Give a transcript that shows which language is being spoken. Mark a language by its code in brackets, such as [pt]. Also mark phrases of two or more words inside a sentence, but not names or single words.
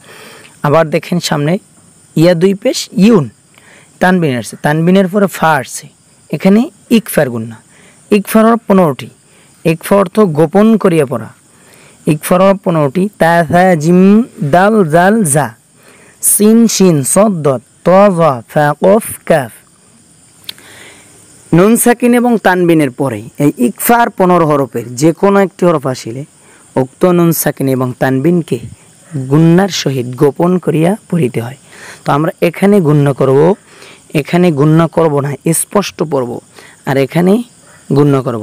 [bn] আবার দেখেন সামনে ইয়া 2 পেশ ইউন, তানবিন আসছে, তানবিনের পরে ফা আসছে, এখানে ইকফার গুন্নাহ। ইকফার হরফ 15টি, ইকফা অর্থ গোপন করিয়া পড়া। ইকফার হরফ 15টি, তা থা জিম দাল জাল জা, সিন শিন সদ দত ত যা ফা কফ কাফ। নুন সাকিন এবং তানবিনের পরে এই ইকফার 15 হরফের যে কোনো একটি হরফ আসিলে উক্ত নুন সাকিন এবং তানবিনকে গুন্নার সহিত গোপন করিয়া পড়িতে হয়। তো আমরা এখানে গুণ্য করব, এখানে গুণ্য করব না, স্পষ্ট পড়ব, আর এখানে গুণ্য করব।